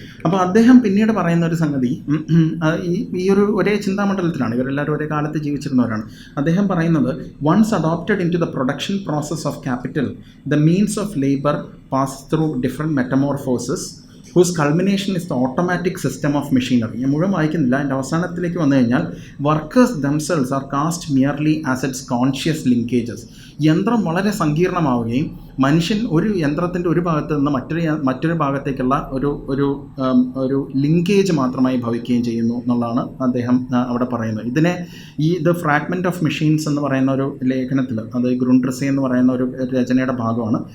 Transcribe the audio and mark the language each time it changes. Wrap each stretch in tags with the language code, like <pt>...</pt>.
<ml>അപ്പോൾ അദ്ദേഹം പിന്നീട് പറയുന്ന ഒരു സംഗതി, ഈ ഒരേ ചിന്താമണ്ഡലത്തിലാണ്, ഇവരെല്ലാവരും ഒരേ കാലത്ത് ജീവിച്ചിരുന്നവരാണ്. അദ്ദേഹം പറയുന്നത്</ml> <en>Once adopted in to the production process of capital the means of labour pass through different metamorphosis whose culmination is the automatic system of machinery.</en> <ml>ഞാൻ മുഴുവൻ വായിക്കുന്നില്ല. അതിൻ്റെ അവസാനത്തിലേക്ക് വന്നു കഴിഞ്ഞാൽ</ml> <en>Workers themselves are cast merely as its conscious linkages.</en> <ml>യന്ത്രം വളരെ സങ്കീർണമാവുകയും മനുഷ്യൻ ഒരു യന്ത്രത്തിൻ്റെ ഒരു ഭാഗത്ത് നിന്ന് മറ്റൊരു ഭാഗത്തേക്കുള്ള ഒരു ലിങ്കേജ് മാത്രമായി ഭവിക്കുകയും ചെയ്യുന്നു എന്നുള്ളതാണ് അദ്ദേഹം അവിടെ പറയുന്നത്. ഇതിനെ ദ ഫ്രാഗ്മെൻറ്റ് ഓഫ് മെഷീൻസ് എന്ന് പറയുന്ന ഒരു ലേഖനത്തിൽ, അത് ഗ്രുണ്ട്രസി എന്ന് പറയുന്ന ഒരു രചനയുടെ ഭാഗമാണ്.</ml>